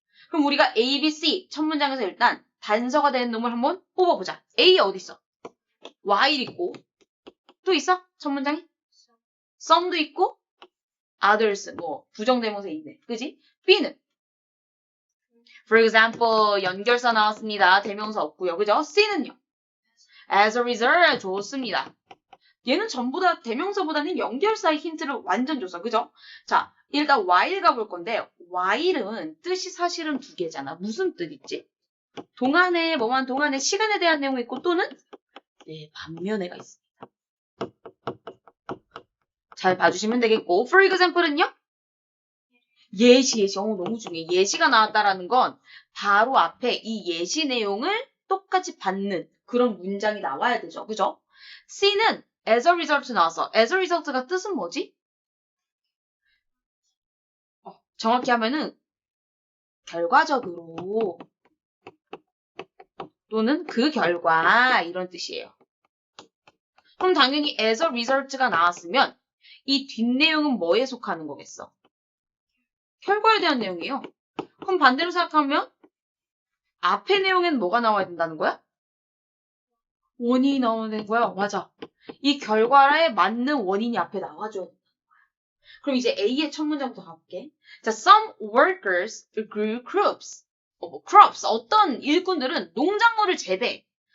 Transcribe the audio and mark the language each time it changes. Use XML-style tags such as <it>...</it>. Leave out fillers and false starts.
<ko>그럼 우리가 A, B, C 첫 문장에서 일단 단서가 되는 놈을 한번 뽑아보자. A 어디 있어? while 있고 또 있어? 첫 문장에? some도 있고 others 뭐 부정대명사 있네. 그지? B는</ko> <en>for example</en> <ko>연결사 나왔습니다. 대명사 없고요. 그죠? C는요?</ko> <en>as a result</en> <ko>좋습니다. 얘는 전부 다 대명사보다는 연결사의 힌트를 완전 줬어. 그죠? 자, 일단 while 가볼 건데 while은 뜻이 사실은 두 개잖아. 무슨 뜻 있지? 동안에 뭐만 동안에 시간에 대한 내용이 있고 또는 네, 반면에가 있습니다. 잘 봐주시면 되겠고 for example은요? 예시. 너무 중요해. 예시가 나왔다라는 건 바로 앞에 이 예시 내용을 똑같이 받는 그런 문장이 나와야 되죠. 그죠? C는 as a result 나왔어.</ko> <en>as a result</en> <ko>가 뜻은 뭐지? 정확히 하면은 결과적으로 또는 그 결과 이런 뜻이에요. 그럼 당연히</ko> <en>as a result</en> <ko>가 나왔으면 이 뒷내용은 뭐에 속하는 거겠어? 결과에 대한 내용이에요. 그럼 반대로 생각하면 앞에 내용에는 뭐가 나와야 된다는 거야? 원인이 나오는 거야. 맞아. 이 결과에 맞는 원인이 앞에 나와줘야 된다. 그럼 이제 A의 첫 문장부터 가볼게.</ko> <en>자, some workers grew crops. crops.</en> <ko>어떤 일꾼들은 농작물을 재배.</ko>